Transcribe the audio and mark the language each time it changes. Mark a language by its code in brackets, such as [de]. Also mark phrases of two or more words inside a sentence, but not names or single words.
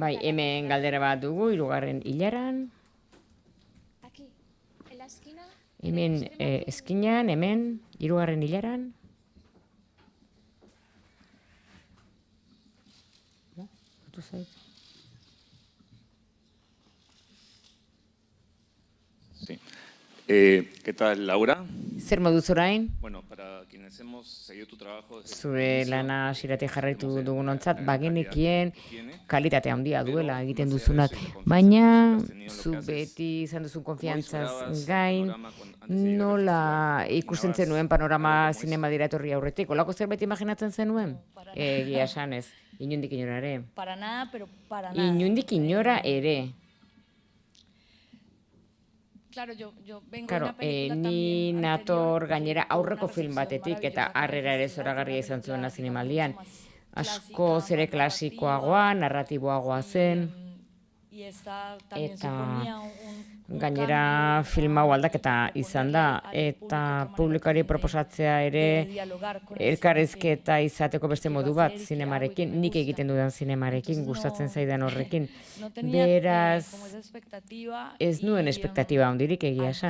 [eu] Bai, hemen galdera bat dugu, 3. hilaran. [es] Aquí, en la esquina. [eu] Hemen eskinan, hemen, 3. hilaran. [es] Sí. ¿Qué tal, Laura? [eu] Zer moduz orain? [es] Bueno, para quienes hemos seguido tu trabajo... [eu] Zure lana hasieratik jarraitu dugunontzat, bagenekien kalitatea handia duela egiten duzunak. Baina, zu beti izan duzun konfiantzaz gain, nola ikusten zenuen panorama zinema dira etorri aurretik? Olako zerbait imaginatzen zenuen? Egia esan ez, inondik inora ere. [es] Para nada, pero para nada. [eu] Inondik inora ere. [es] Claro, yo vengo Claro, de una película [eu] ni [es] también [eu] nator [es] anterior, [eu] gainera [es] con una [eu] aurreko film [es] recepción [eu] batetik eta [es] maravillosa, [eu] harrera ere [es] es una [eu] zoragarria izan [es] película [eu] zuena zinemaldian. [es] clásica, [eu] Asko zere klasikoagoa, narratiboagoa zen, [es] y esta también [eu] eta [es] suponía un [eu] gainera film hau aldaketa izan da, eta publikoari proposatzea ere elkarrizketa izateko beste modu bat zinemarekin, nik egiten dudan zinemarekin, gustatzen zaidan horrekin. Beraz, ez nuen espektatiba handirik egia esan.